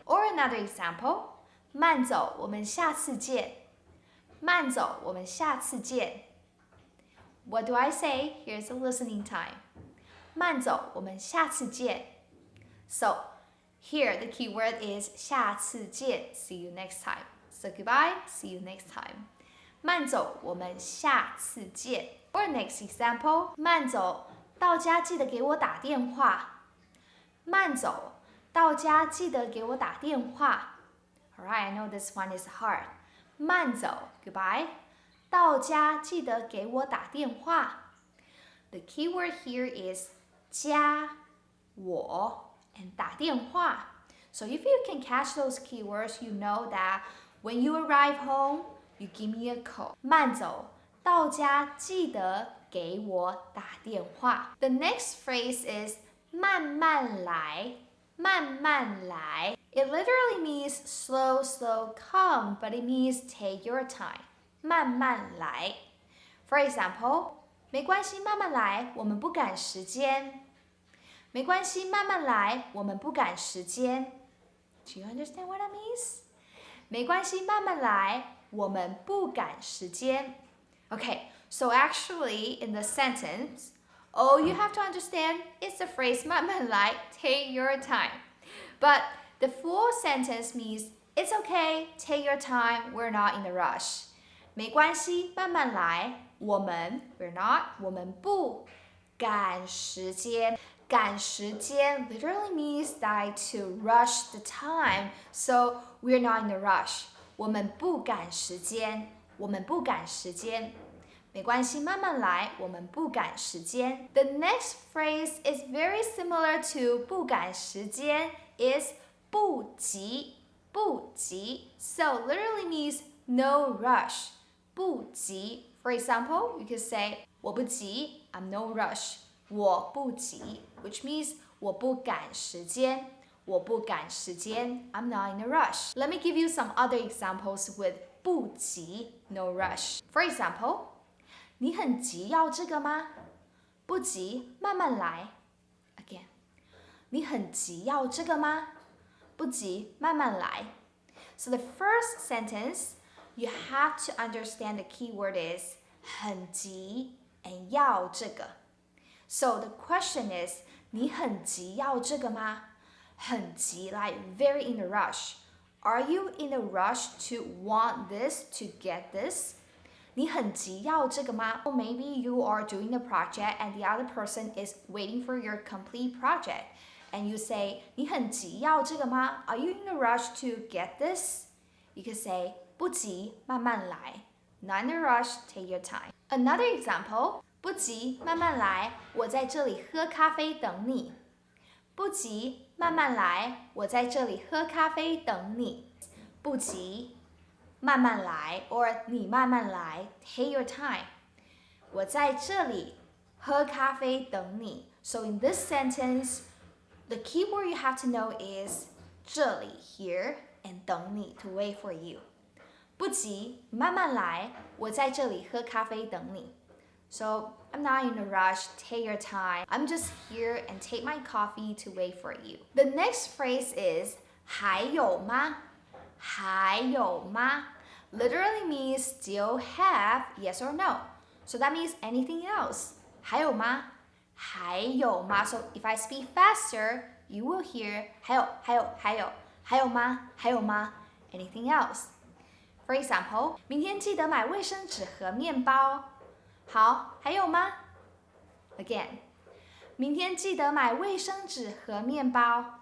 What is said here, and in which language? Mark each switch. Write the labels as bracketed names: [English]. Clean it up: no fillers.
[English] Or another example, [Chinese] 慢走,我们下次见. 慢走,我们下次见. [English] What do I say? Here's the listening time. [Chinese] 慢走,我们下次见. [English] So, here the keyword is [Chinese] 下次见. [English] See you next time. So goodbye, see you next time. [Chinese] 慢走,我们下次见. [English] Or next example, [Chinese] 慢走,到家记得给我打电话. 慢走,到家记得给我打电话. [English] Alright, I know this one is hard. [Chinese] 慢走, goodbye. 到家记得给我打电话. [English] The keyword here is 家,我, and 打电话. So if you can catch those keywords, you know that when you arrive home, you give me a call. [Chinese] 慢走,到家记得给我打电话. [English] The next phrase is [Chinese] 慢慢来,慢慢来. [English] It literally means slow, slow, come, but it means take your time. [Chinese] 慢慢来. [English] For example, [Chinese] 没关系，慢慢来，我们不赶时间。没关系，慢慢来，我们不赶时间。 [English] Do you understand what that means? [Chinese] 没关系，慢慢来，我们不赶时间。 [English] Okay, so actually in the sentence, all you have to understand is the phrase 慢慢来, take your time. But the full sentence means it's okay, take your time, we're not in a rush. [Chinese] 没关系，慢慢来。我们 [English] we're not [Chinese] 我们不赶时间。 [English] 赶时间 literally means that to rush the time. So we're not in a rush. [Chinese] 我们不赶时间。我们不赶时间。没关系，慢慢来。我们不赶时间。 [English] The next phrase is very similar to 不赶时间 is 不急。不急 so literally means no rush. 不急 For example, you could say [Chinese] 我不急 [English] I'm no rush. [Chinese] 我不急 [English] which means [Chinese] 我不赶时间。我不赶时间 [English] I'm not in a rush. Let me give you some other examples with 不急 no rush. For example, [Chinese] 你很急要这个吗？不急，慢慢来。 [English] Again, [Chinese] 你很急要这个吗？不急，慢慢来。 [English] So the first sentence, you have to understand the keyword is 很急 and 要这个. So the question is, [Chinese] 你很急要这个吗？ [English] 很急 like very in a rush. Are you in a rush to want this, to get this? [Chinese] 你很急要这个吗？ [English] Or maybe you are doing a project and the other person is waiting for your complete project. And you say, [Chinese] 你很急要这个吗？ [English] Are you in a rush to get this? You can say, [Chinese] 不急，慢慢来。 [English] Not in a rush, take your time. Another example, [Chinese] 不急，慢慢来，我在这里喝咖啡等你。不急，慢慢来，我在这里喝咖啡等你。不急，慢慢来 or 你慢慢来 [English] take your time. [Chinese] 我在这里喝咖啡等你。 [English] So in this sentence, the key word you have to know is 这里 here and 等你 to wait for you. [Chinese] 不急，慢慢来，我在这里喝咖啡等你。 [English] So I'm not in a rush, take your time. I'm just here and take my coffee to wait for you. The next phrase is [Chinese] 还有吗? 还有吗? [English] Literally means still have, yes or no. So that means anything else. [Chinese] 还有吗?还有吗? [English] So if I speak faster, you will hear [Chinese] 还有还有吗? 还有吗? [English] Anything else. For example, [Chinese] 明天记得买卫生纸和面包。好，还有吗 ？ [English] Again, [Chinese] 明天记得买卫生纸和面包。